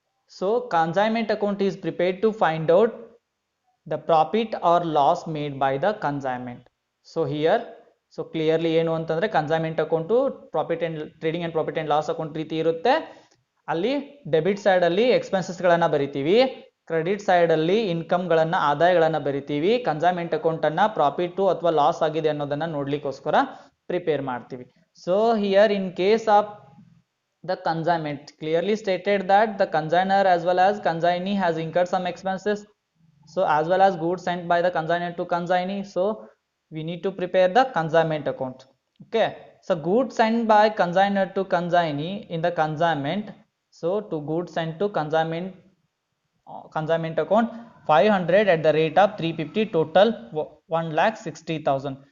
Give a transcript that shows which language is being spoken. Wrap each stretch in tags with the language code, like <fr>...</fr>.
<en>So consignment account is prepared to find out the profit or loss made by the consignment. So here, so clearly</en> <kn>ಏನು ಅಂತಂದ್ರೆ consignment account profit and trading and profit and loss account ರೀತಿ ಇರುತ್ತೆ. ಅಲ್ಲಿ debit side ಅಲ್ಲಿ expenses ಗಳನ್ನ ಬರಿತೀವಿ, credit side ಅಲ್ಲಿ income ಗಳನ್ನ, ಆದಾಯಗಳನ್ನ ಬರಿತೀವಿ. ಕನ್ಸೈನ್ಮೆಂಟ್ ಅಕೌಂಟ್ ಅನ್ನ ಪ್ರಾಫಿಟ್ ಅಥವಾ ಲಾಸ್ ಆಗಿದೆ ಅನ್ನೋದನ್ನ ನೋಡ್ಲಿಕ್ಕೋಸ್ಕರ ಪ್ರಿಪೇರ್ ಮಾಡ್ತೀವಿ.</kn> <en>So here in case of the consignment, clearly stated that the consignor as well as consignee has incurred some expenses, so as well as goods sent by the consignor to consignee, so we need to prepare the consignment account. Okay, so goods sent by consignor to consignee in the consignment, so to goods sent to consignment account 500 at the rate of 350, total 1,60,000.</en>